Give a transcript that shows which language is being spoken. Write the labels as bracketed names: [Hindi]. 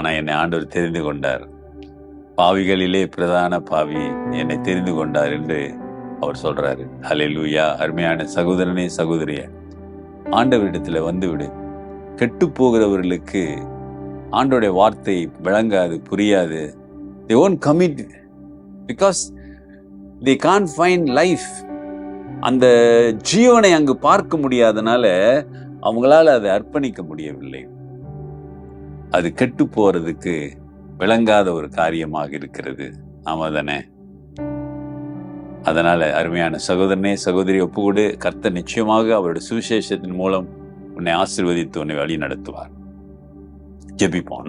[Tamil] ஆனா என்னை ஆண்டவர் தெரிந்து கொண்டார், பாவிகளிலே பிரதான பாவி என்னை தெரிந்து கொண்டார் என்று அவர் சொல்றாரு. ஹல்லேலூயா. அருமையான சகோதரனே சகோதரிய, ஆண்டவரிடத்துல வந்துவிடு. கெட்டு போகிறவர்களுக்கு ஆண்டோடைய வார்த்தை விளங்காது, புரியாது. [English] They won't commit because they can't find life. [Tamil] அந்த ஜீவனை அங்கு பார்க்க முடியாதனால அவங்களால அதை அர்ப்பணிக்க முடியவில்லை. அது கெட்டு போறதுக்கு விளங்காத ஒரு காரியமாக இருக்கிறது. ஆமா தானே? அதனால அருமையான சகோதரனே சகோதரி, ஒப்புக்கொடு. கர்த்தர் நிச்சயமாக அவருடைய சுவிசேஷத்தின் மூலம் உன்னை ஆசீர்வதித்து உன்னை வழி நடத்துவார். ஜெபிப்போம்.